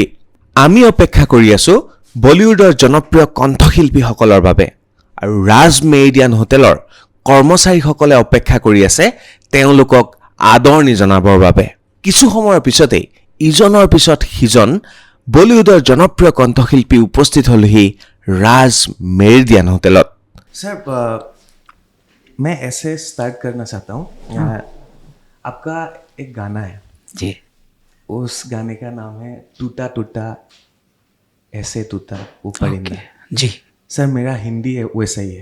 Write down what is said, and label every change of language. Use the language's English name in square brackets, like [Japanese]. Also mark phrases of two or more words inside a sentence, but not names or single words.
[Assamese] আমি অপেক্ষা কৰি আছোঁ বলিউডৰ জনপ্ৰিয় কণ্ঠশিল্পীসকলৰ বাবে, আৰু ৰাজ মেৰিডিয়ান হোটেলৰ কৰ্মচাৰীসকলে অপেক্ষা কৰি আছে তেওঁলোকক আদৰণি জনাবৰ বাবে। কিছু সময়ৰ পিছতেই ইজনৰ পিছত সিজন বলিউডৰ জনপ্ৰিয় কণ্ঠশিল্পী উপস্থিত হ'লহি ৰাজ মেৰিডিয়ান হোটেলত। [Hindi] सर मैं ऐसे स्टार्ट करना चाहता हूँ। आपका एक गाना है जी, उस गाने का नाम है टूटा टूटा ऐसे टूटा वो परिंदा। जी सर मेरा हिंदी है वैसा ही है,